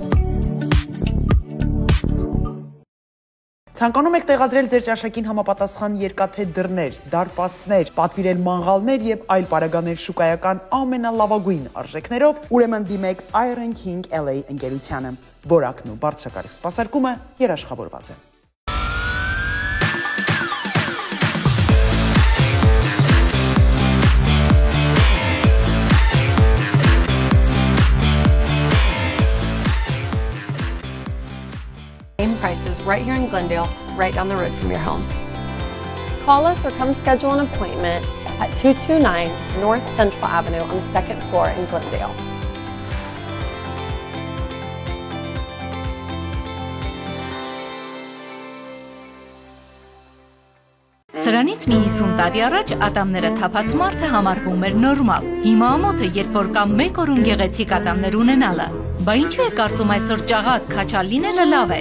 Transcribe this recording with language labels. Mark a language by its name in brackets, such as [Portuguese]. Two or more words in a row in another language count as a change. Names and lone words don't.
[Armenian] Ցանկանում եք տեղադրել ձեր ճաշակին համապատասխան երկաթե դռներ, դարպասներ, պատվիրել մանղալներ եւ այլ պարագաներ շուկայական ամենալավագույն արժեքներով, ուրեմն դիմեք Iron King LA ընկերությանը։ Որակն ու բարձրակարգ սպասարկումը երաշխավորված է։ [English] Prices right here in Glendale, right down the road from your home. Call us or come schedule an appointment at 229 North Central Avenue on the 2nd floor in Glendale. [Armenian] Սրանից մի 50 տարի առաջ ատամները թափած մարդը համարվում էր նորմալ։ Հիմա ամոթ է, երբ որ կամ 1 օրում գեղեցիկ ատամներ ունենալը։ Բա ինչու է կարծում այսօր ճաղատ քաչալ լինելը լավ է,